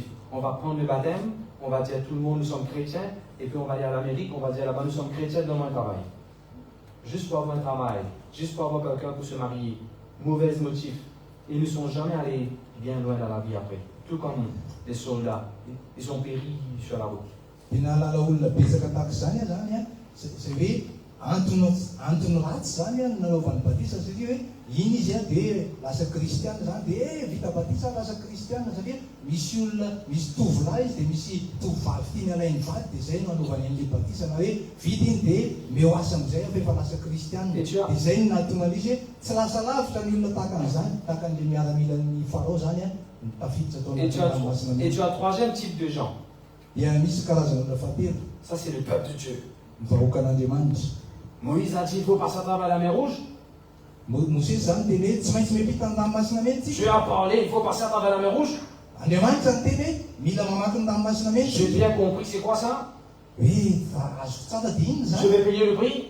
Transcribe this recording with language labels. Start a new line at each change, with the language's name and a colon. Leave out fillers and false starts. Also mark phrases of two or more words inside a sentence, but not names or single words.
French: On va prendre le baptême, on va dire tout le monde nous sommes chrétiens, et puis on va aller à l'Amérique, on va dire là-bas nous sommes chrétiens dans un travail. Juste pour avoir un travail, juste pour avoir quelqu'un pour se marier. Mauvais motifs. Ils ne sont jamais allés bien loin dans la vie après. Tout comme les soldats. Ils ont péri sur la route.
Malagasy: Antony ratsy zany nanaovan'ny batisa satria hoe iny izy dia lasa kristiana zany dia vita batisa lasa kristiana satria misy olona misy tovolahy izy dia misy tovovavy tiany alainy vady dia zay no anaovany an'ilay batisa na hoe vita iny dia meo asa amin'izay afa efa lasa kristiana dia zay no nahatonga an'izy hoe tsy lasa lavitra ny olona tahaka an'izany tahaka an'ilay miaramilan'ny Farao zany tafiditra tao anaty.
French: Et tu as un troisième type de gens.
Malagasy: Dia misy karazana olona fahatelo.
French: Ça c'est le peuple de Dieu.
Malagasy: Vahoakan'Andriamanitra.
French: Moïse a dit il faut passer à travers la mer Rouge. Dieu a parlé, il faut passer à travers la mer Rouge. J'ai bien compris, c'est quoi ça? Je vais payer le prix.